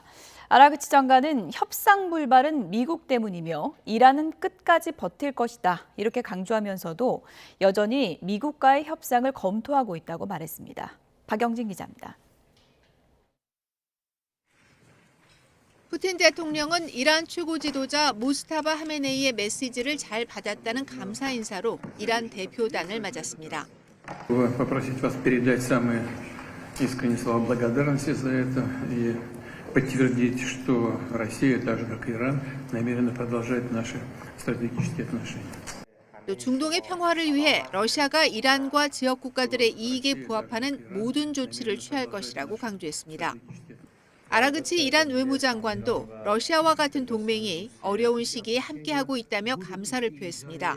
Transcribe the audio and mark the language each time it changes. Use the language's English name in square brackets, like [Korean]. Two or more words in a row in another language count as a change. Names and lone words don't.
[Korean] 아라그치 장관은 협상 불발은 미국 때문이며 이란은 끝까지 버틸 것이다 이렇게 강조하면서도 여전히 미국과의 협상을 검토하고 있다고 말했습니다. 박영진 기자입니다. 푸틴 대통령은 이란 최고 지도자 모스타바 하메네이의 메시지를 잘 받았다는 감사 인사로 이란 대표단을 맞았습니다. [Russian] Попросить вас передать самые искренние слова благодарности за это и подтвердить, что Россия, так же как и Иран, намерена продолжать наши стратегические отношения. [Korean] 또 중동의 평화를 위해 러시아가 이란과 지역 국가들의 이익에 부합하는 모든 조치를 취할 것이라고 강조했습니다. 아라그치 이란 외무장관도 러시아와 같은 동맹이 어려운 시기에 함께하고 있다며 감사를 표했습니다.